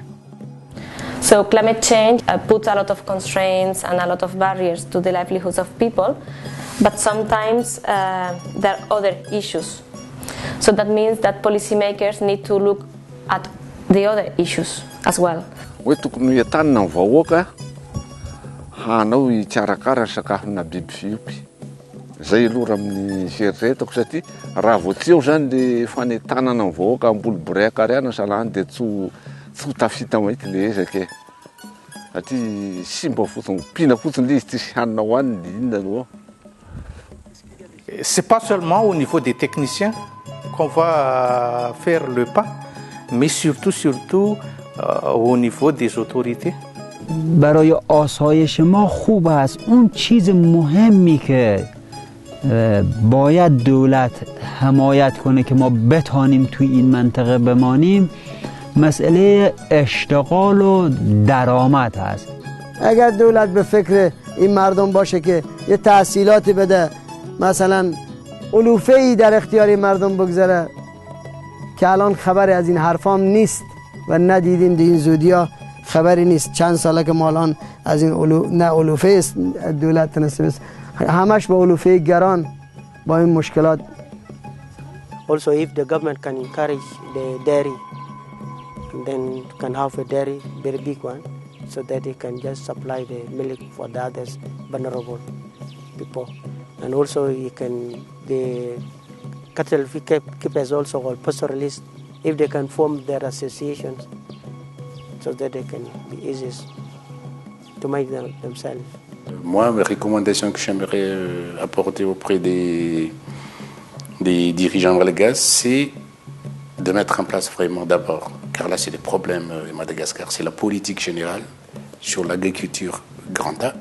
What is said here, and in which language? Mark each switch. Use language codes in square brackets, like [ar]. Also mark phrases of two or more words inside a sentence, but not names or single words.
[en] So climate change puts a lot of constraints and a lot of barriers to the livelihoods of people. But sometimes there are other issues. So that means that policymakers need to look at the other issues as well. [mg] Hoe tokony hiatanina ny vahoaka hanao hikarakara ny sakafona biby fiompy. Zay aloha raha amin'ny fieritreretako satria raha vao tsy eo zany le fanentanana ny vahoaka amboly boreka ariana salany dia tsy ho tafita mahitsy le ezaka e. Satria simba fotsiny pina fotsiny izy tsisy hanina hoaniny inona aloha. [fr] C'est pas seulement au niveau des techniciens qu'on va faire le pas, mais surtout au niveau des autorités. [fa] برای آسایش ما خوب است اون چیز مهمی که باید دولت حمایت کنه که ما بتانیم توی این منطقه بمانیم مسئله اشتغال و درآمد هست. اگر دولت به فکر این مردم باشه که یه تحصیلاتی بده، مثلا علوفه‌ای در اختیار مردم بگذاره که الان خبری از این حرفام نیست و ندیدیم در این زودیا خبری نیست. چند ساله که ما الان از این نه علوفه است دولت تنسیم همش با علوفه گران با این مشکلات. [en] Also if the government can encourage the dairy, then can have a dairy very big one so that it can just supply the milk for the others vulnerable people. And also you can the cattle keepers also or pastoralists, if they can form their associations so that they can be easy to make them themselves. [fr] Moi, mes recommandations que j'aimerais apporter auprès des dirigeants monégasques, c'est de mettre en place vraiment d'abord, car là c'est les problèmes de Madagascar, c'est la politique générale sur l'agriculture grand A.